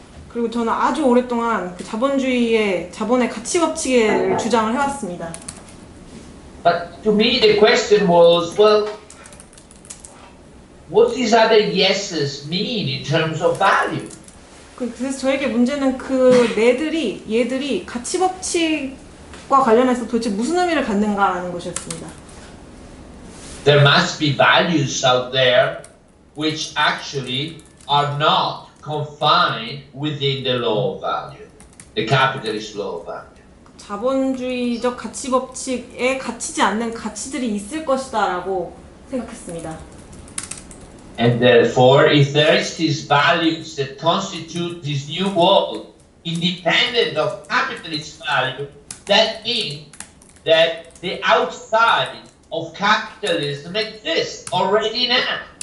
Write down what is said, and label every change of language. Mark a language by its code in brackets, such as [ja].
[ko] 그리고 저는 아주 오랫동안 자본주의의 자본의 가치 법칙을 주장을 해왔습니다. [en] But to me the question was, well, what these other yeses mean in terms of value? [ko] 그래서 저에게 문제는 얘들이 가치 법칙과 관련해서 도대체 무슨 의미를 갖는가라는 것이었습니다. [en] There must be values out there which actually are not confined within the law of value, the capitalist law of value. [ko] 자본주의적 가치 법칙에 갇히지 않는 가치들이 있을 것이다라고 생각했습니다. [en] And therefore, if there is these values that constitute this new world, independent of capitalist value, that means that the outside of capitalism exists already now.